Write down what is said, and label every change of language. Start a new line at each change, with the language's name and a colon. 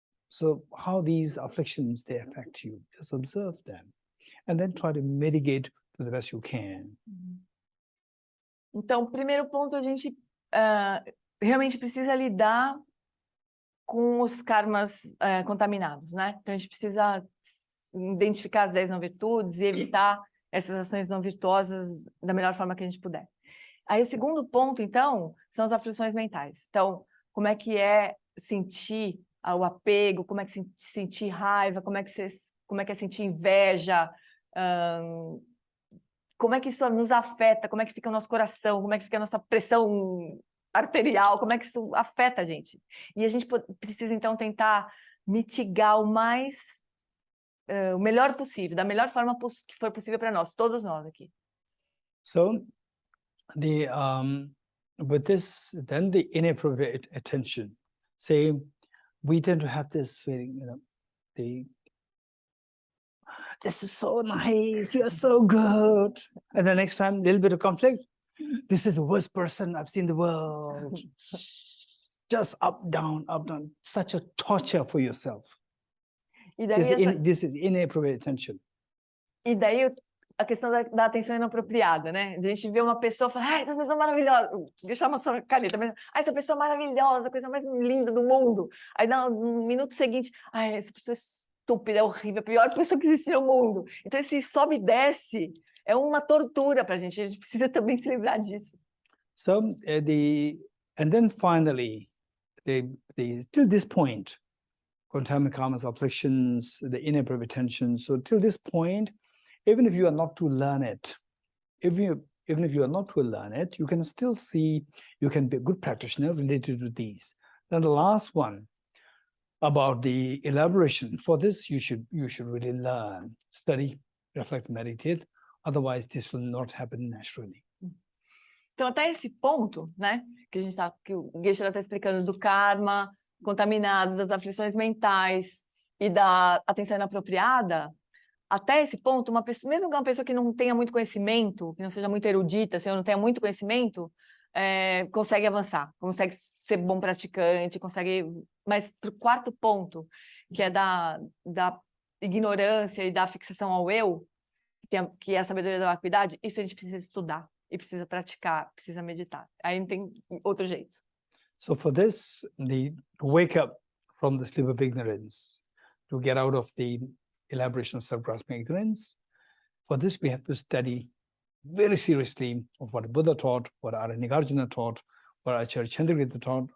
English: So how these afflictions, they affect you, just observe them and then try to mitigate to the best you can.
Portuguese: Então, o primeiro ponto, a gente realmente precisa lidar com os karmas contaminados, né? Então, a gente precisa identificar as 10 não-virtudes e evitar essas ações não virtuosas da melhor forma que a gente puder. Aí, o segundo ponto, então, são as aflições mentais. Então, como é que é sentir o apego, como é que é sentir raiva, como é que é sentir inveja, como é que isso nos afeta, como é que fica o nosso coração, como é que fica a nossa pressão arterial, como é que isso afeta a gente. E a gente precisa, então, tentar mitigar o melhor possível, da melhor forma que for possível para nós, todos nós aqui.
English: So, with this, then the inappropriate attention. Say, we tend to have this feeling, this is so nice, you are so good. And the next time, a little bit of conflict. This is the worst person I've seen in the world. Just up, down, such a torture for yourself.
Portuguese: E daí
English: this is inappropriate attention.
Portuguese: E daí a questão da atenção inapropriada, né? A gente vê uma pessoa e fala, ai, essa pessoa maravilhosa. Deixa uma sua caneta, mas, ai, essa pessoa maravilhosa, a coisa mais linda do mundo. Aí no minuto seguinte, ai, essa pessoa é estúpida, é horrível, a pior pessoa que existe no mundo. Então esse sobe e desce é uma tortura para a gente precisa também se lembrar disso.
English: So and then finally, till this point, contaminant karmas, afflictions, the inappropriate attention. So till this point, even if you are not to learn it, even if you are not to learn it, you can still see, you can be a good practitioner related to these. Then the last one, about the elaboration. For this, you should really learn, study, reflect, meditate. Otherwise, this will not happen naturally.
Portuguese: Então, até esse ponto, né, que o Geshe está explicando do karma contaminado, das aflições mentais e da atenção inapropriada, até esse ponto, mesmo que uma pessoa que não tenha muito conhecimento, que não seja muito erudita, se não tenha muito conhecimento, consegue avançar, consegue ser bom praticante, consegue... Mas para o quarto ponto, que é da ignorância e da fixação ao eu, que é a sabedoria da vacuidade, isso a gente precisa estudar, e precisa praticar, precisa meditar. Aí não tem outro jeito.
English: So for this, to wake up from the sleep of ignorance, to get out of the elaboration of self-grasping ignorance, for this we have to study very seriously of what Buddha taught, what Nagarjuna taught, what Acharya Chandrakirti taught.